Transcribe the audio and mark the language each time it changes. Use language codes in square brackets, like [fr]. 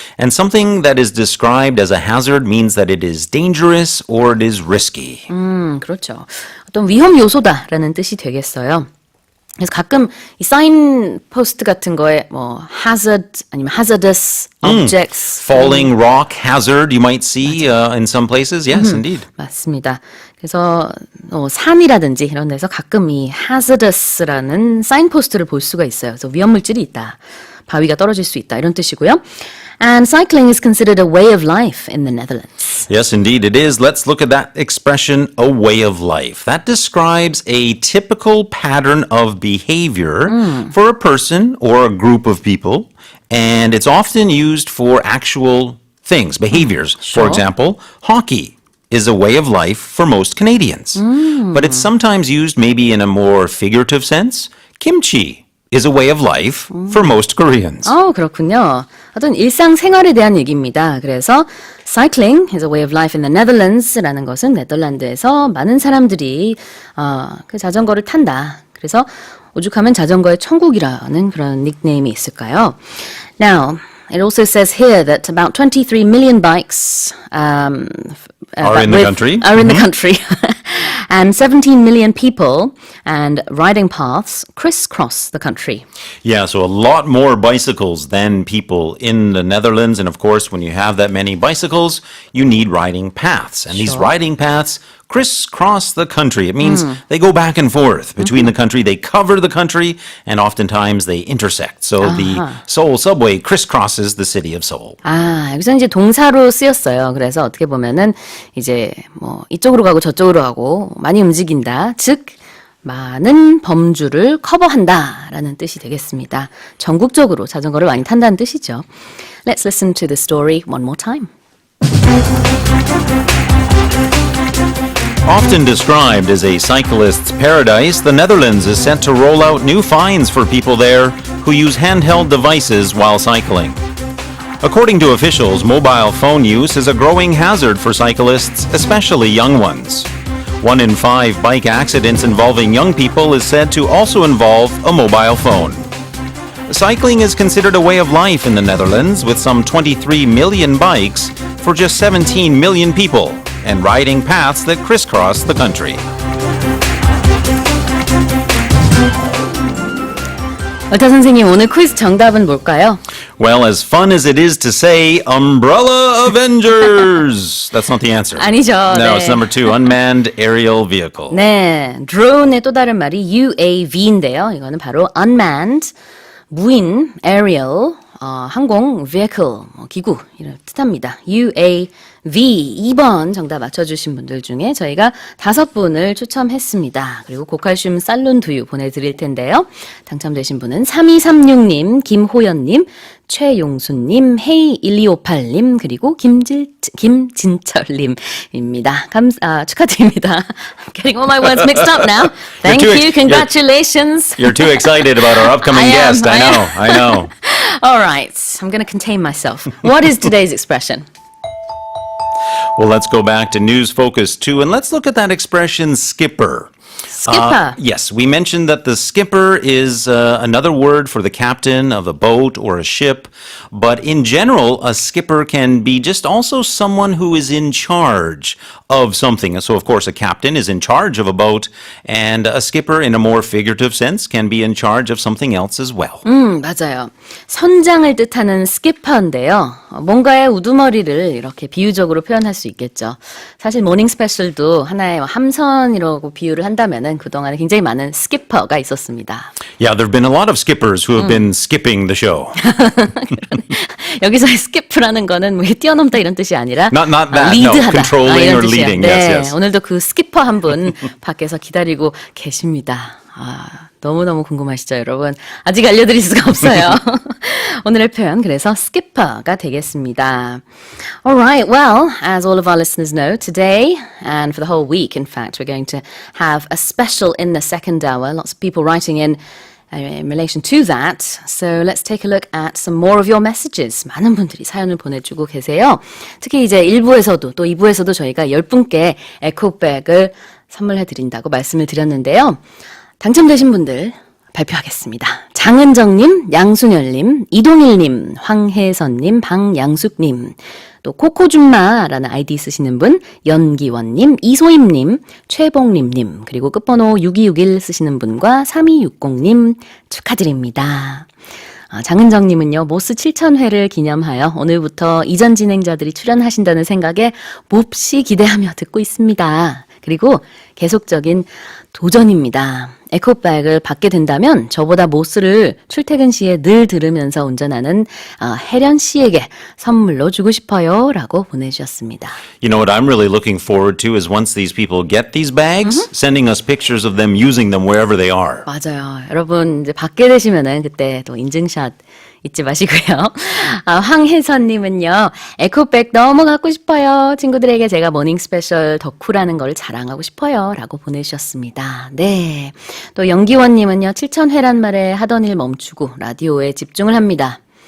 [en] And something that is described as a hazard means that it is dangerous or it is risky. [ko] 그렇죠. 어떤 위험 요소다라는 뜻이 되겠어요. 그래서 가끔 이 사인 포스트 같은 거에 뭐 hazard 아니면 [en] hazardous objects, Falling rock hazard you might see in some places. Yes, indeed. [ko] 맞습니다. 그래서 산이라든지 이런 데서 가끔 이 hazardous라는 사인 포스트를 볼 수가 있어요. 그래서 위험 물질이 있다. 바위가 떨어질 수 있다. 이런 뜻이고요. [en] And cycling is considered a way of life in the Netherlands. Yes, indeed it is. Let's look at that expression, a way of life. That describes a typical pattern of behavior for a person or a group of people. And it's often used for actual things, behaviors. Sure. For example, hockey is a way of life for most Canadians. But it's sometimes used maybe in a more figurative sense. Kimchi is a way of life for most Koreans. [ko] 그렇군요. 어떤 일상생활에 대한 얘기입니다. 그래서 [en] cycling is a way of life in the Netherlands [ko] 라는 것은 네덜란드에서 많은 사람들이 그 자전거를 탄다. 그래서 오죽하면 자전거의 천국이라는 그런 닉네임이 있을까요? [en] Now, it also says here that about 23 million bikes Are in the country. Are in the country. And 17 million people and riding paths crisscross the country. Yeah, so a lot more bicycles than people in the Netherlands. And of course, when you have that many bicycles, you need riding paths. And these riding paths crisscross the country. It means they go back and forth between the country. They cover the country, and oftentimes they intersect. So the Seoul subway crisscrosses the city of Seoul. [ko] 아, 여기서 이제 동사로 쓰였어요. 그래서 어떻게 보면은 이제 뭐 이쪽으로 가고 저쪽으로 가고 많이 움직인다. 즉, 많은 범주를 커버한다라는 뜻이 되겠습니다. 전국적으로 자전거를 많이 탄다는 뜻이죠. [en] Let's listen to the story one more time. Often described as a cyclist's paradise, the Netherlands is set to roll out new fines for people there who use handheld devices while cycling. According to officials, mobile phone use is a growing hazard for cyclists, especially young ones. 1 in 5 bike accidents involving young people is said to also involve a mobile phone. Cycling is considered a way of life in the Netherlands, with some 23 million bikes for just 17 million people, and riding paths that crisscross the country. [ko] 얼타 선생님, 오늘 퀴즈 정답은 뭘까요? [en] Well, as fun as it is to say, Umbrella Avengers! That's not the answer. [ko] 아니죠. [en] No, [ko] 네. [en] it's number 2, unmanned aerial vehicle. [ko] 네, drone의 또 다른 말이 UAV인데요. 이거는 바로 unmanned, 무인, aerial, 항공, vehicle, 기구 이런 뜻합니다. UAV 2번 정답 맞춰주신 분들 중에 저희가 5분을 추첨했습니다. 그리고 고칼슘 쌀룬 두유 보내드릴 텐데요. 당첨되신 분은 3236님, 김호연님, 최용수님, 헤이1258님, 그리고 김진철님입니다. 축하드립니다. [en] I'm getting all my words mixed up now. Thank you, congratulations. You're too excited about our upcoming guest. I know. All right, I'm going to contain myself. What is today's expression? Well, let's go back to News Focus 2 and let's look at that expression skipper. Skipper. Yes, we mentioned that the skipper is another word for the captain of a boat or a ship, but in general, a skipper can be just also someone who is in charge of something. So, of course, a captain is in charge of a boat, and a skipper, in a more figurative sense, can be in charge of something else as well. [ko] 맞아요. 선장을 뜻하는 스키퍼인데요. 뭔가의 우두머리를 이렇게 비유적으로 표현할 수 있겠죠. 사실 모닝 스페셜도 하나의 함선이라고 비유를 한다면은 그동안에 굉장히 많은 스키퍼가 있었습니다. [en] Yeah, there have been a lot of skippers who have been skipping the show. [ko] 여기서의 스키프라는 거는 뭐 뛰어넘다 이런 뜻이 아니라 [en] Not that, [ko] 리드하다. [en] no, controlling [ko] 이런 [en] or [ko] 뜻이에요. [en] leading. [ko] 네, [en] Yes, yes. [ko] 오늘도 그 스키퍼 한 분 밖에서 기다리고 계십니다. 너무너무 궁금하시죠, 여러분? 아직 알려드릴 수가 없어요. 오늘의 표현, 그래서 skipper가 되겠습니다. [en] Alright, well, as all of our listeners know, today and for the whole week, in fact, we're going to have a special in the second hour. Lots of people writing in relation to that. So let's take a look at some more of your messages. [ko] 많은 분들이 사연을 보내주고 계세요. 특히 이제 1부에서도 또 2부에서도 저희가 10분께 에코백을 선물해드린다고 말씀을 드렸는데요. 당첨되신 분들 발표하겠습니다. 장은정님, 양순열님, 이동일님, 황혜선님, 방양숙님, 또 코코줌마라는 아이디 쓰시는 분, 연기원님, 이소임님, 최봉림님, 그리고 끝번호 6261 쓰시는 분과 3260님 축하드립니다. 장은정님은요, 모스 7000회를 기념하여 오늘부터 이전 진행자들이 출연하신다는 생각에 몹시 기대하며 듣고 있습니다. 그리고 계속적인 도전입니다. 에코백을 받게 된다면 저보다 모스를 출퇴근 시에 늘 들으면서 운전하는 혜련 씨에게 선물로 주고 싶어요 라고 보내주셨습니다. [en] You know what I'm really looking forward to is once these people get these bags, sending us pictures of them using them wherever they are. [ko] 맞아요. 여러분 이제 받게 되시면은 그때 또 인증샷 잊지 마시고요. 황혜선님은요, 에코백 너무 갖고 싶어요. 친구들에게 제가 모닝 스페셜 덕후라는 걸 자랑하고 싶어요. 라고 보내주셨습니다. 네. 또 연기원님은요, 7000회란 말에 하던 일 멈추고 라디오에 집중을 합니다.